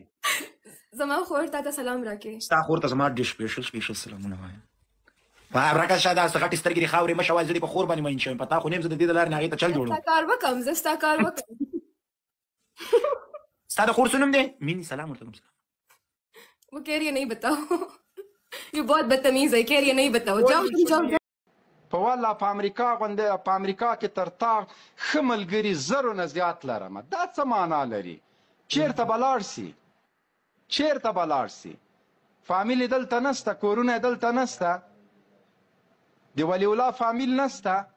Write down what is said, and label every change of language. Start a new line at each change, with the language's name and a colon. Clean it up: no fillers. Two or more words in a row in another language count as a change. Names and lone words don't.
Pashto: زما خور تا ته سلام راکړې ستا خور ته زما ډېر سپېشل سلامونه وایم راکړه شا داسې غټې سترګې دې خاورې مه شوه زه دې په خور باندې مین شوم په تا خو نه یم زه د دې د لارې نه هغې ته چل جوړوم زه ستا کار وکړم ستا د خور څه نوم دی مینې سلام ورته کوم سلام
Urdu: وہ کہہ رہی ہے نہیں بتاؤ یہ بہت بدتمیز ہے کہہ رہی ہے نہیں بتاؤ جاؤ تم جاؤ
Pashto: په والله په امریکا کې تر تا ښه ملګري زرو نه زیات لرم دا څه معنا لري چیرته به لاړ سي فامیل دلته نسته کورونه دلته نسته د ولی الله فامیل نسته